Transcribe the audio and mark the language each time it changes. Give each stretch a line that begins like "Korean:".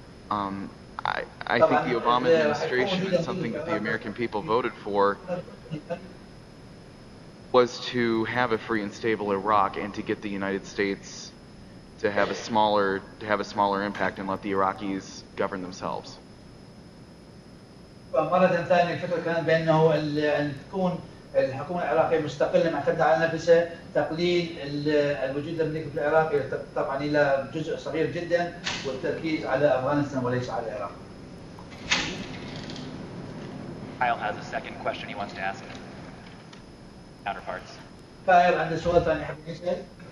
English: I think the Obama administration and something that the American people voted for was to have a free and stable Iraq and to get the United States to have a smaller impact and let the Iraqis govern themselves.
Arabic: مرة ثانية الفكرة كانت بأنه أن تكون الحكومة العراقية مستقلة معتمدة على نفسها، تقليل الوجود الأمريكي في العراق طبعا إلى جزء صغير جدا والتركيز على أفغانستان وليس على العراق.
English: Kyle has a second question he wants to ask counterparts.
Arabic: كايل عنده سؤال ثاني يحب يسأل؟